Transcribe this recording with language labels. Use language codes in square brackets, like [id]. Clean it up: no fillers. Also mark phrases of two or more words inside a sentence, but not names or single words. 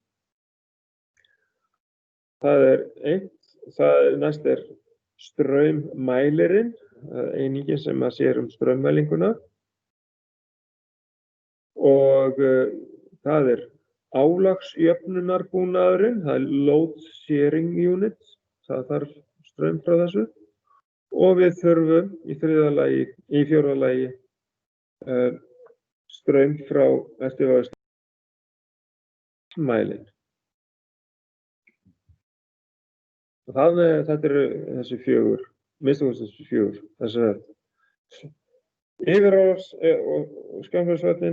[is] Næst straummælirinn, einingin sem sér straummælinguna. Og það álagsjöfnunarbúnaðurinn, það [en] load sharing unit, [is] það þarf straum frá þessu. Og við þurfum í 4. lagi straum frá eftirvægismælinn. Þetta þessi 4, minnst þessi 4, þessi yfirálags- og skammhlaupsvörnin.